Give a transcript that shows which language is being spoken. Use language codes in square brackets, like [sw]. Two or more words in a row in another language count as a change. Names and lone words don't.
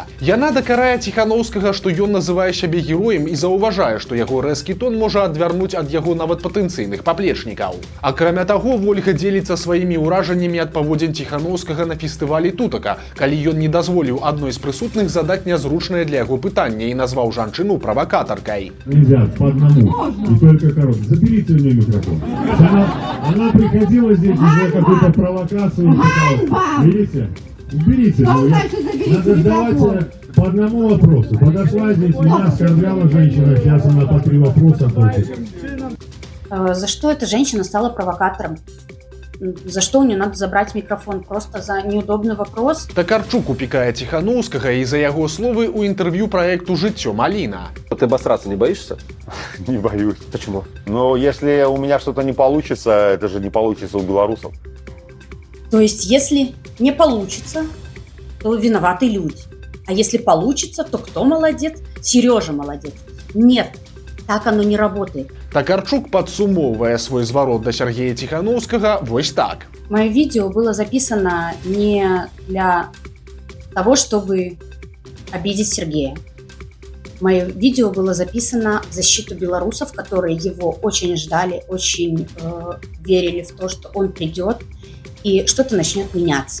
[be] Яна дакарае Ціхановскага, што ён называе сябе героем і заўважае, што яго рэзкі тон можа адвярнуць ад яго нават патэнцыйных паплечнікаў. Акрамя таго, Вольга дзеліцца сваімі ўражаннямі ад паводзін Ціхановскага на фестывалі «Тутака», калі ён не дазволіў адной з прысутных задаць нязручнае для яго пытанне і назваў жанчыну правакатаркай. [ru] Нельзя, по одному, и только короткий. Заберите у нее микрофон. Она приходила здесь уже какую-то провокацию. Берите, уберите. Надо сдавать по одному вопросу. Подошла здесь, меня оскорбляла женщина, сейчас она по 3 вопроса хочет. За что эта женщина стала провокатором? За что у нее надо забрать микрофон? Просто за неудобный вопрос? [be] Такарчук упекае Ціхановскага і за яго словы ў інтэрв'ю праекту «Жыццё Маліна». [ru] Ты обосраться не боишься? Не боюсь. Почему? Но если у меня что-то не получится, это же не получится у белорусов. То есть, если не получится, то виноваты люди. А если получится, то кто молодец? Сережа молодец. Нет, так оно не работает. [be] Такарчук падсумоўвае свой зварот да Сергея Ціхановскага вось так. [ru] Мое видео было записано не для того, чтобы обидеть Сергея. Мое видео было записано в защиту белорусов, которые его очень ждали, очень верили в то, что он придет и что-то начнет меняться.